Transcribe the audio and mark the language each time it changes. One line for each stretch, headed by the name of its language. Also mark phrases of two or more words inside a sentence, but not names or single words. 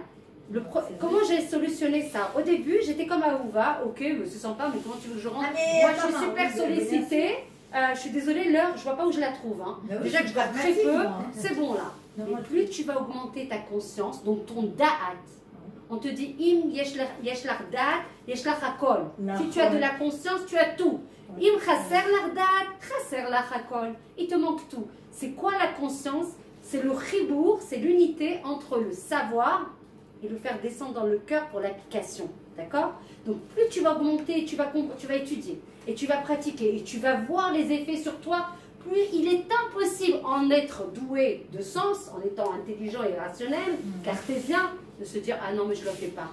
French: Comment j'ai solutionné ça? Au début, j'étais comme à Ouva, ok, c'est sympa, mais comment tu veux que je rentre? Moi, je suis super sollicitée. Je suis désolée, l'heure, je vois pas où je la trouve. Déjà que je dors très peu, c'est bon là. Mais plus tu vas augmenter ta conscience, donc ton da'at. On te dit,
Hebrew: אם יש לך דעת, יש לך הכל.
French: Si tu as de la conscience, tu as tout.
Hebrew: אם חסר לך דעת, חסר לך הכל.
French: Il te manque tout. C'est quoi la conscience? C'est le chibour, c'est l'unité entre le savoir et le faire descendre dans le cœur pour l'application. D'accord? Donc plus tu vas augmenter, tu vas étudier, et tu vas pratiquer, et tu vas voir les effets sur toi, plus il est impossible en être doué de sens, en étant intelligent et rationnel, cartésien, de se dire « Ah non, mais je ne le fais pas ».